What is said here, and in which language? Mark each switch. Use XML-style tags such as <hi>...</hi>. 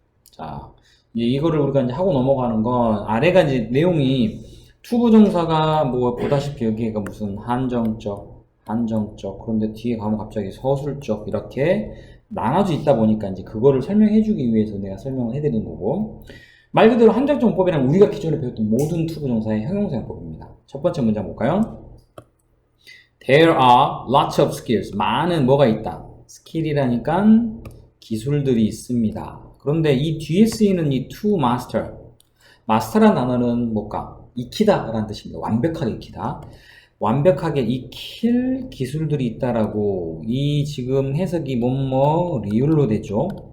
<ko>자, 이거를 우리가 이제 하고 넘어가는 건, 아래가 이제 내용이 투부정사가 뭐 보다시피 여기가 무슨 한정적, 그런데 뒤에 가면 갑자기 서술적 이렇게 나눠져 있다 보니까 이제 그거를 설명해주기 위해서 내가 설명을 해드리는 거고, 말 그대로 한정적 용법이란 우리가 기존에 배웠던 모든 투부정사의 형용사 용법입니다. 첫 번째 문장 볼까요?</ko> <en>There are lots of skills.</en> <ko>많은 뭐가 있다. 스킬이라니까 기술들이 있습니다. 그런데 이 뒤에 쓰이는 이 to master, master라는 단어는 뭘까? 익히다 라는 뜻입니다. 완벽하게 익히다. 완벽하게 익힐 기술들이 있다라고, 이 지금 해석이 뭐뭐 리을로 되죠.</ko>